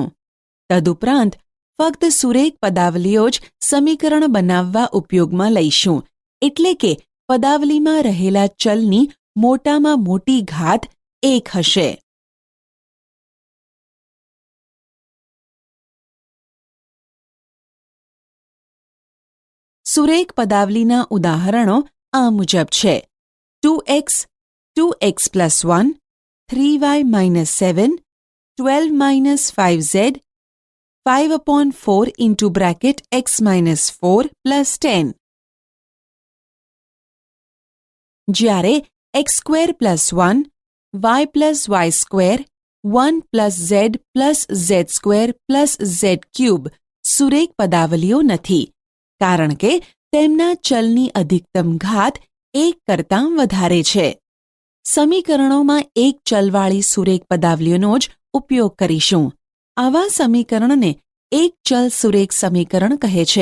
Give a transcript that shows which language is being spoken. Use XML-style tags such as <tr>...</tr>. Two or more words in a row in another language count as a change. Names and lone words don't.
<gu>તદુપરાંત ફક્ત સુરેખ પદાવલીઓ જ સમીકરણ બનાવવા ઉપયોગમાં લઈશું, એટલે કે પદાવલીમાં રહેલા ચલની મોટામાં મોટી ઘાત 1 હશે. સુરેખ પદાવલીના ઉદાહરણો આ મુજબ છે.</gu> <en>2x, 2x plus 1, 3y minus 7, 12 minus 5z, 5 upon 4 into bracket x minus 4 plus 10.</en> <gu>જ્યારે</gu> <en>x square plus 1, y plus y square, 1 plus z square plus z cube</en> <gu>સુરેખ પદાવલીઓ નથી, કારણ કે તેમના ચલની અધિકતમ ઘાત 1 કરતાં વધારે છે. સમીકરણોમાં એક ચલવાળી સુરેખ પદાવલીઓનો જ ઉપયોગ કરીશું. આવા સમીકરણને એક ચલ સુરેખ સમીકરણ કહે છે.</gu>